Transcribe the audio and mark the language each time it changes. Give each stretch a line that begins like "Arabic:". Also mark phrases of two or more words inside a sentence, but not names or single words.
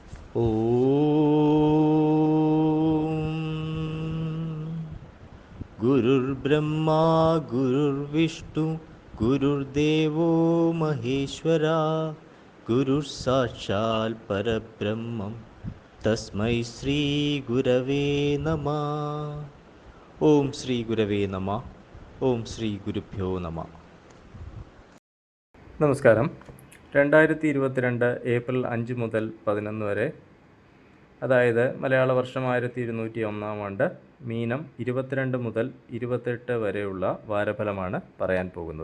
Sanskrit: गुरुर्ब्रह्मा गुरुर्विष्णु गुरुर्देवो महेश्वरा गुरुः परब्रह्मं तस्मै श्रीगुरवे नमः. ഓം ശ്രീ ഗുരവേ നമ. ഓം ശ്രീ ഗുരുഭ്യോ നമ.
Malayalam: നമസ്കാരം. 2022 ഏപ്രിൽ 5 മുതൽ 11 വരെ, അതായത് മലയാള വർഷം 1201 ആണ്ട്, മീനം 22 മുതൽ 28 വരെയുള്ള വാരഫലമാണ് പറയാൻ പോകുന്നത്.